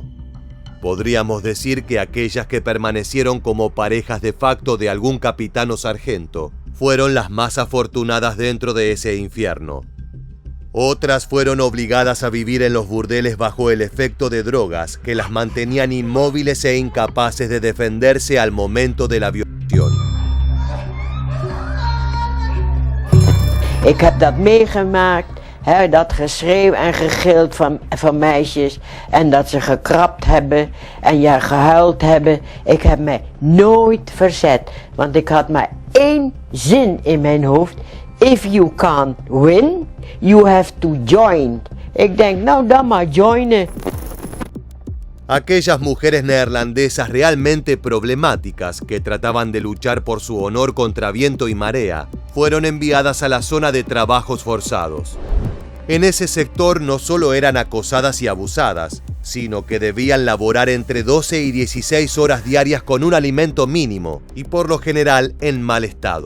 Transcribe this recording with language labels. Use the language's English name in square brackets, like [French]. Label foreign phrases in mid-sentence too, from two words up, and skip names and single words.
[Spanish] Podríamos decir que aquellas que permanecieron como parejas de facto de algún capitán o sargento fueron las más afortunadas dentro de ese infierno. Otras fueron obligadas a vivir en los burdeles bajo el efecto de drogas que las mantenían inmóviles e incapaces de defenderse al momento de la violación. [Dutch] Ik heb dat meegemaakt, dat geschreeuw en gegild van meisjes en dat ze gekrabt hebben en ja, gehuild hebben. Ik heb mij nooit verzet, want ik had maar één zin in mijn hoofd. [English] If you can't win, you have to join. [Dutch] Ik denk, nou dan maar joinen. [Spanish] Aquellas mujeres neerlandesas realmente problemáticas que trataban de luchar por su honor contra viento y marea fueron enviadas a la zona de trabajos forzados. En ese sector no solo eran acosadas y abusadas, sino que debían laborar entre 12 y 16 horas diarias con un alimento mínimo y por lo general en mal estado.